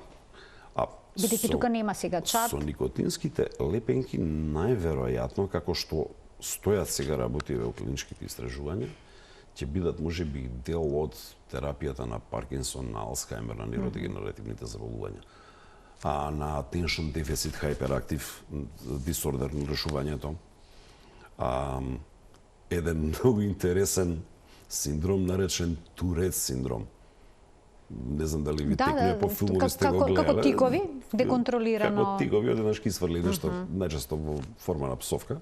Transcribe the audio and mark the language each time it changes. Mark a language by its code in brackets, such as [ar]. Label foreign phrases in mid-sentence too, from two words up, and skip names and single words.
[mk] Бидејќи тука нема сега чат. Со никотинските лепенки најверојатно, како што стојат сега работи во клиничките истражувања, ќе бидат можеби дел од терапијата на Паркинсон, на Алцхаймер, на нейродегенеративните заболувања. А на [en] attention deficit hyperactive disorder [mk] на решувањето. Еден многу интересен синдром наречен Турет синдром. Не знам дали ви текнува по филмови сте го гледале. Како тикови, деконтролирано. Како тикови, одеднаш ки сврли нешто, најчесто во форма на псовка.